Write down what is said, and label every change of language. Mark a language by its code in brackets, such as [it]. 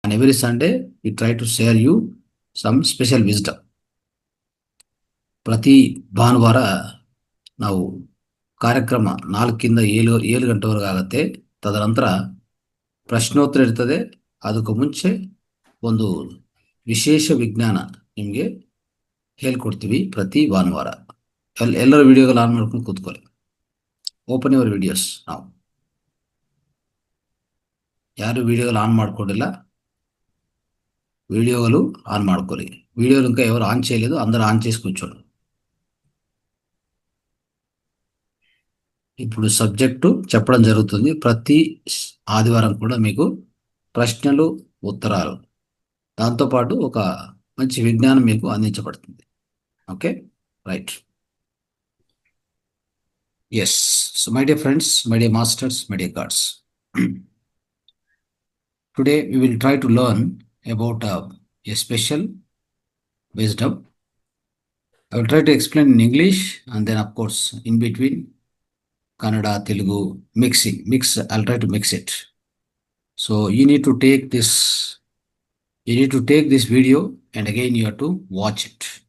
[en] Sunday we try to share you some special wisdom. [kn] ಪ್ರತಿ ಭಾನುವಾರ ನಾವು ಕಾರ್ಯಕ್ರಮ 4ರಿಂದ 7 ಗಂಟೆವರೆಗೆ ಆಗುತ್ತೆ. ತದನಂತರ ಪ್ರಶ್ನೋತ್ತರ ಇರ್ತದೆ. ಅದಕ್ಕೂ ಮುಂಚೆ ಒಂದು ವಿಶೇಷ ವಿಜ್ಞಾನ ನಿಮಗೆ ಹೇಳ್ಕೊಡ್ತೀವಿ ಪ್ರತಿ ಭಾನುವಾರ. ಎಲ್ಲರ ವಿಡಿಯೋಗಳು ಆನ್ ಮಾಡ್ಕೊಂಡು ಕೂತ್ಕೊಳ್ಳಿ. [en] Open your videos. [kn] ನಾವು ಯಾರು ವಿಡಿಯೋಗಳು ಆನ್ ಮಾಡ್ಕೊಂಡಿಲ್ಲ, [te] వీడియోలు ఆన్ [kn] ಮಾಡ್ಕೊಳ್ಳಿ. [te] వీడియోలు ఇంకా ఎవరు ఆన్ చేయలేదు, అందరూ ఆన్ చేసి కూర్చోండి. ఇప్పుడు సబ్జెక్టు చెప్పడం జరుగుతుంది. ప్రతి ఆదివారం కూడా మీకు ప్రశ్నలు, ఉత్తరాలు, దాంతోపాటు ఒక మంచి విజ్ఞానం మీకు అందించబడుతుంది. Okay, right. [en] Yes, so my dear friends, my dear masters, my dear gods, today we will try to learn about a special wisdom. I will try to explain in English and then of course in between Kannada, Telugu, I'll try to mix it. So you need to take this video and again you have to watch it.